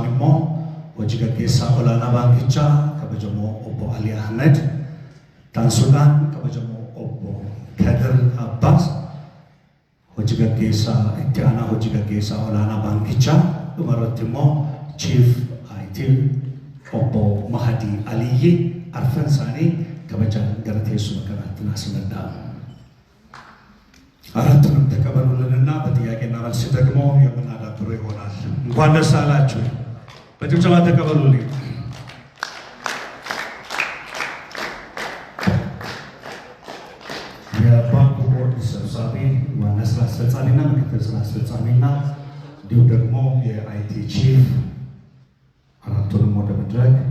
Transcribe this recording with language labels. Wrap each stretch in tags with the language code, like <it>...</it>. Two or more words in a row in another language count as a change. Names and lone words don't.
<om>immoo hojii gaggeessaa olaanaa baankichaa kabajamoo obbo Ali Ahmed taansuudhaan kabajamoo obbo Kadir Abbas hojii gaggeessaa itti aanaa hojii gaggeessaa olaanaa baankichaa dhumarratti immoo</om> <en>chief IT</en> <om>obbo Mahadi Aliyyi arfan isaanii kabajaan gara teessuma kanaatti naasnadhaa</om> <am>አራቱንም ተቀበሉልንና በጥያቄና መልስ ደግሞ የምናዳብረው ይሆናል። እንኳን ደስ አላችሁ። በጭብጨባ ተቀበሉልኝ። የባንኩ ቦርድ ሰብሳቢ ዋና ስራ አስፈጻሚና ምክትል ስራ አስፈጻሚና እንዲሁም ደግሞ</am> <en>IT chief</en> <am>አራቱንም ወደ መድረክ</am>